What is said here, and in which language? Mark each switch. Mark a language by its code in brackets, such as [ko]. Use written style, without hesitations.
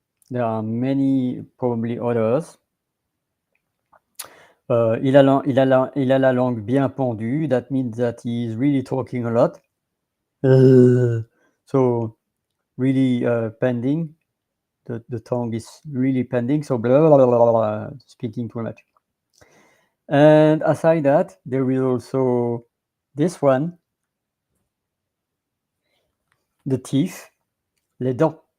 [en] There are many, probably others. [fr] Il a la langue bien pendue. [en] That means that he is really talking a lot. So really pending. The tongue is really pending. So blah, blah, blah, blah, blah, speaking too much. And aside that, there is also this one, the teeth, les dents.